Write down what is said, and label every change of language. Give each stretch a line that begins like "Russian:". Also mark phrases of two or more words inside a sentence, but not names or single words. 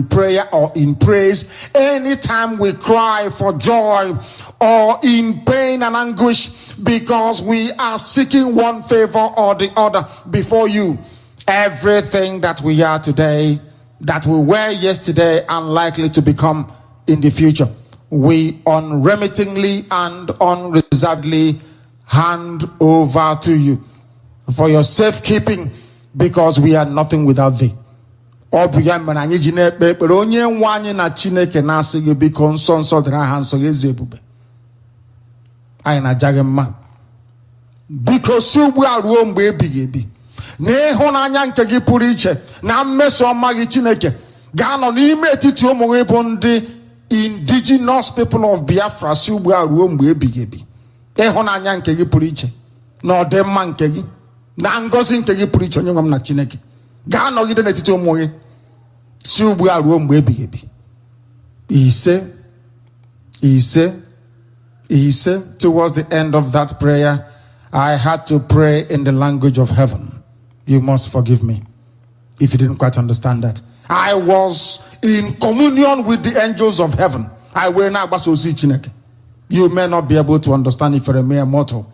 English: prayer or in praise, anytime we cry for joy or in pain and anguish, because we are seeking one favor or the other before you, everything that we are today, that we were yesterday, unlikely to become in the future, we unremittingly and unreservedly hand over to you for your safekeeping, because we are nothing without thee. Because we are room baby.
Igbo: N'ịhụnanya nke gị pụrụ iche na mmeso ọma gị Chineke ga-anọ n'ime etiti ụmụ gị bụ ndị
English: indigenous people of Biafra
Igbo: si ugbu a ruo mgbe ebighị ebi. Ịhụnanya nke gị pụrụ iche na ọdịmma nke gị na ngọzi nke gị pụrụ iche onye nwe m na Chineke ga-anọgide n'etiti ụmụ gị si ugbu a ruo mgbe ebighị ebi. Ise.
English: Towards the end of that prayer, I had to pray in the language of heaven. You must forgive me if you didn't quite understand that. I was in communion with the angels of heaven. You may not be able to understand if you're a mere mortal.